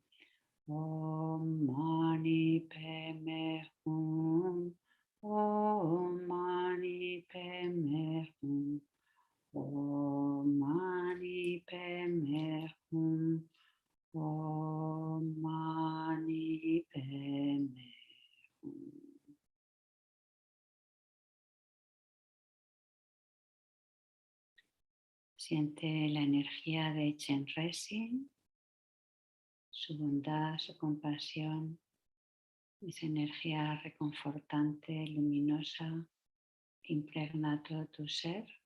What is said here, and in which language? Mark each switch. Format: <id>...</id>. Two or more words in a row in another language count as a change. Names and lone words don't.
<sa>Om Mani Padme Hum. Om Mani Padme Hum. Om Mani Padme Hum. Om Mani Padme Hum.</sa> <es>Siente la energía de Chenrezig, su bondad, su compasión, esa energía reconfortante, luminosa, que impregna todo tu ser.</es>